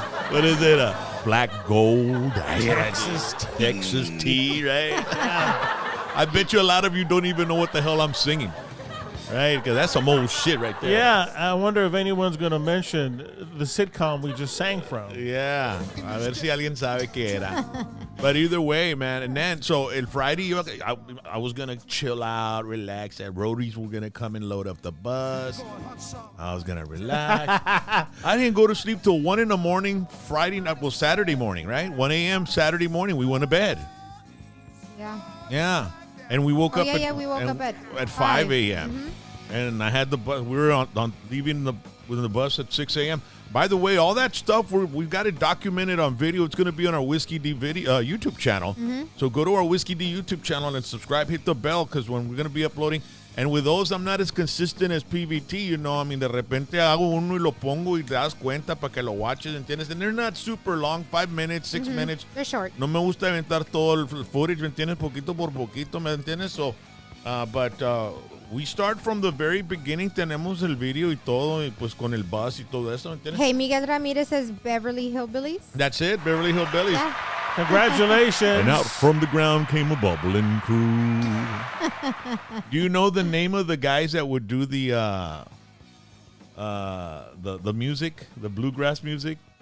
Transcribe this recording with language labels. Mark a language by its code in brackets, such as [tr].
[en] What is it? Black Gold Texas tea, right? I bet you a lot of you don't even know what the hell I'm singing. Right? Because that's some old shit right there. Yeah, I wonder if anyone's going to mention the sitcom we just sang from. Yeah. [es] A ver si alguien sabe qué era. [en] But either way, man. And then, so el Friday, I was going to chill out, relax. That roadies were going to come and load up the bus. I was going to relax. I didn't go to sleep till 1 in the morning, Saturday morning, right? 1 a.m. Saturday morning, we went to bed. Yeah. Yeah. And we woke up we woke up at 5 a.m. Mm-hmm. And I had the bus. We were on leaving the bus at 6 a.m. By the way, all that stuff we've got it documented on video. It's going to be on our Whiskey D video YouTube channel. Mm-hmm. So go to our Whiskey D YouTube channel and subscribe. Hit the bell because when we're going to be uploading. And with those, I'm not as consistent as PVT. [es] I mean, de repente hago uno y lo pongo y te das cuenta para que lo watches, ¿entiendes? [en] And they're not super long, 5 minutes, 6 minutes. They're short. [es] No me gusta aventar todo el footage, ¿me entiendes? Poquito por poquito, ¿me entiendes? [en] So, but we start from the very beginning. [es] Tenemos el video y todo, y pues con el bus y todo eso, ¿me entiendes? [en] Hey, Miguel Ramirez says Beverly Hillbillies. That's it, Beverly Hillbillies. Yeah. Congratulations. And out from the ground came a bubbling crude. Do you know the name of the guys that would do the music, the bluegrass music?